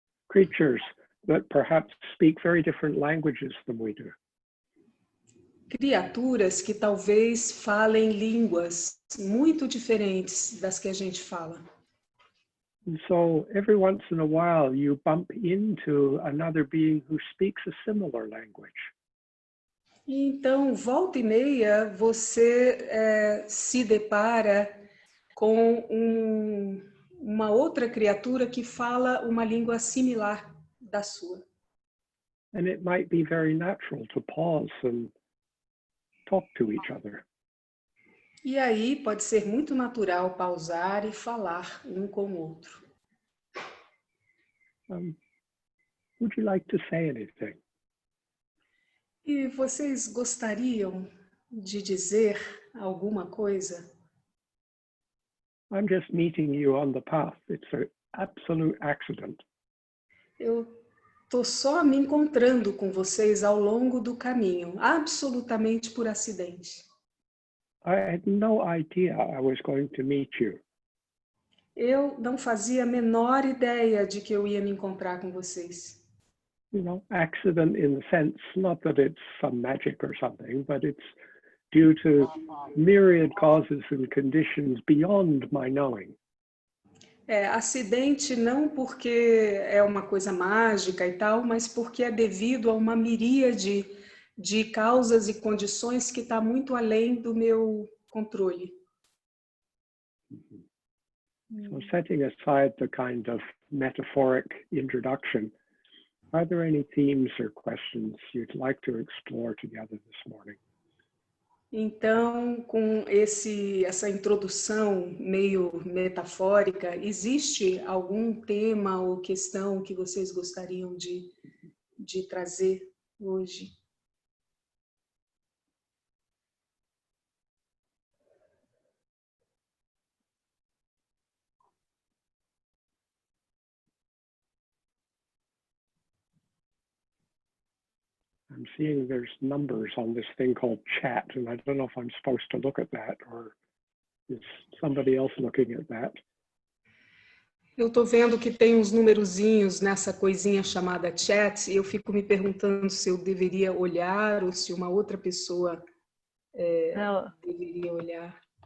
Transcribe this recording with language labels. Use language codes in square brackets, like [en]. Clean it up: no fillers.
[en] creatures that perhaps speak very different languages than we do. [pt] Criaturas que talvez falem línguas muito diferentes das que a gente fala. [en] And so every once in a while you bump into another being who speaks a similar language. [pt] Então, volta e meia, você se depara com uma outra criatura que fala uma língua similar da sua. [en] And it might be very natural to pause and talk to each other. [pt] E aí pode ser muito natural pausar e falar um com o outro. [en] Would you like to say anything? [pt] E vocês gostariam de dizer alguma coisa? [en] I'm just meeting you on the path. It's an absolute accident. [pt] Eu estou só me encontrando com vocês ao longo do caminho, absolutamente por acidente. [en] I had no idea I was going to meet you. [pt] Eu não fazia a menor ideia de que eu ia me encontrar com vocês. [en] You know, accident in the sense, not that it's some magic or something, but it's due to myriad causes and conditions beyond my knowing. [pt] Acidente não porque é uma coisa mágica e tal, mas porque é devido a uma miríade de causas e condições que está muito além do meu controle. [en] So setting aside the kind of metaphoric introduction, are there any themes or questions you'd like to explore together this morning? [pt] Então, com essa introdução meio metafórica, existe algum tema ou questão que vocês gostariam de trazer hoje? [en] I'm seeing there's numbers on this thing called chat, and I don't know if I'm supposed to look at that or is somebody else looking at that? [pt] Eu estou vendo que tem uns numerozinhos nessa coisinha chamada chat e eu fico me perguntando se eu deveria olhar ou se uma outra pessoa deveria olhar.